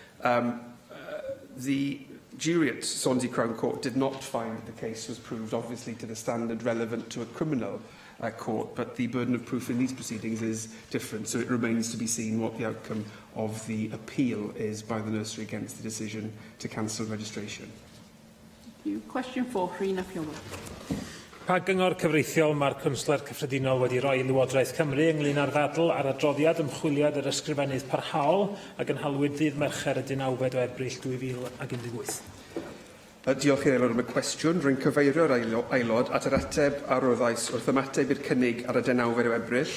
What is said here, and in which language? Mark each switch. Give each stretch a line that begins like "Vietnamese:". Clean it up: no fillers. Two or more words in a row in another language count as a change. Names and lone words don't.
English: The jury at Swansea Crown Court did not find that the case was proved, obviously, to the standard relevant to a criminal court, but the burden of proof in these proceedings is different, so it remains to be seen what the outcome of the appeal is by the nursery against the decision to cancel registration. Thank you. Question 4, Rhina Fiona.
Welsh: Pa gyngor cyfreithiol mae'r Cwnsler Cyffredinol wedi rhoi i Lywodraeth Cymru ynglŷn â'r ddadl ar adroddiad ymchwiliad yr ysgrifennydd parhaol ac yn halwyd ddydd Mercher y 9 o Ebrill 2018? Diolch i'r aelod am y cwestiwn. Rwy'n cyfeirio'r aelod at yr ateb a roddais wrth ymateb i'r cynnig ar y 9 o Ebrill.